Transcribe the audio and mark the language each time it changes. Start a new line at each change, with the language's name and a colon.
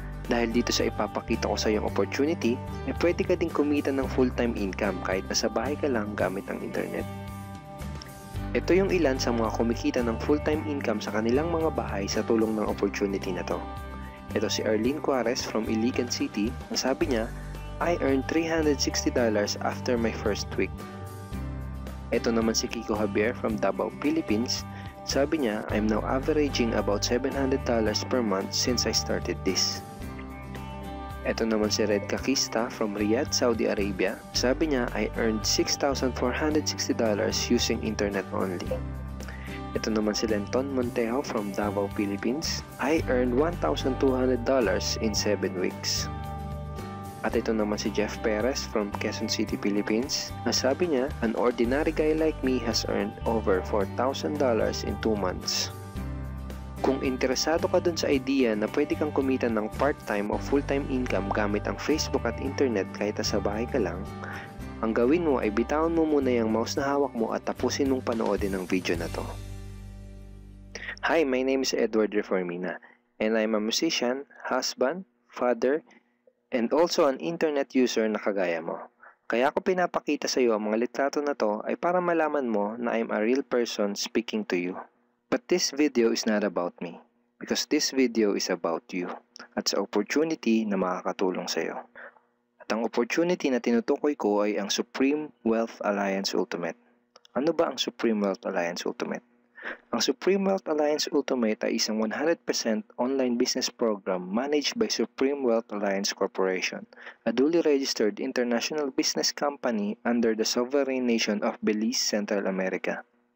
Filipino: Dahil dito sa ipapakita ko sa iyong opportunity, pwede ka ding kumita ng full-time income kahit nasa bahay ka lang gamit ang internet. Ito yung ilan sa mga kumikita ng full-time income sa kanilang mga bahay sa tulong ng opportunity na to. Ito si Arlene Juarez from Iligan City. Ang sabi niya,
English: I earned $360 after my first week.
Filipino: Ito naman si
English: Kiko Javier from Davao, Philippines.
Filipino: Sabi niya,
English: I'm now averaging about $700 per month since I started this.
Filipino: Ito naman si
English: Red Kakista from Riyadh, Saudi Arabia.
Filipino: Sabi niya,
English: I earned $6,460 using internet only.
Filipino: Ito naman si
English: Lenton Montejo from Davao, Philippines. I earned $1,200 in 7 weeks.
Filipino: At ito naman si Jeff Perez from Quezon City, Philippines. Nasabi niya,
English: an ordinary guy like me has earned over $4,000 in 2 months.
Filipino: Kung interesado ka dun sa idea na pwede kang kumita ng part-time o full-time income gamit ang Facebook at internet kahit sa bahay ka lang, ang gawin mo ay bitawan mo muna yung mouse na hawak mo at tapusin mong panoodin ang video na to.
English: Hi, my name is Edward Reformina, and I'm a musician, husband, father, and also an internet user
Filipino: na kagaya mo. Kaya ako pinapakita sa iyo ang mga litrato na to ay para malaman mo na
English: I'm a real person speaking to you. But this video is not about me, because this video is about you
Filipino: at sa opportunity na makakatulong sa iyo. At ang opportunity na tinutukoy ko ay ang Supreme Wealth Alliance Ultimate. Ano ba ang Supreme Wealth Alliance Ultimate? Ang Supreme Wealth Alliance Ultimate ay isang
English: 100% online business program managed by Supreme Wealth Alliance Corporation, a duly registered international business company under the sovereign nation of Belize, Central America.